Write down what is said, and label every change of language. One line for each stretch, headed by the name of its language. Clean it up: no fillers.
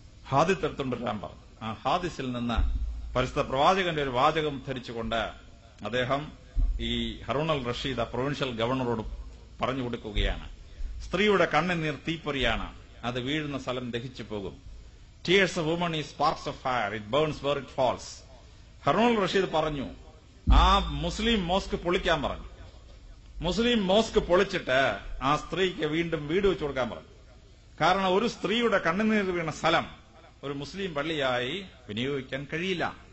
Malayalam: ഹാദിത്ത് എടുത്തുകൊണ്ടിരാൻ പറഞ്ഞു. ആ ഹാദിസിൽ നിന്ന് പരിശുദ്ധ പ്രവാചകന്റെ ഒരു വാചകം ധരിച്ചുകൊണ്ട് അദ്ദേഹം ഈ ഹറൂൺ അൽ റഷീദ് പ്രൊവിൻഷ്യൽ ഗവർണറോട് പറഞ്ഞു കൊടുക്കുകയാണ്, സ്ത്രീയുടെ കണ്ണുനീർ തീപ്പൊരിയാണ്, അത് വീഴുന്ന സ്ഥലം ദഹിച്ചു പോകും.
English: Tears of woman is sparks of fire, it burns where it falls.
Malayalam: Harun al Rasheed പറഞ്ഞു, ആ മുസ്ലിം മോസ്ക് പൊളിക്കാൻ പറഞ്ഞു. മുസ്ലിം മോസ്ക് പൊളിച്ചിട്ട് ആ സ്ത്രീക്ക് വീണ്ടും വീട് വെച്ചു കൊടുക്കാൻ പറഞ്ഞു. കാരണം ഒരു സ്ത്രീയുടെ കണ്ണുനീർ വീണ സ്ഥലം ഒരു മുസ്ലിം പള്ളിയായി വിനിയോഗിക്കാൻ കഴിയില്ല.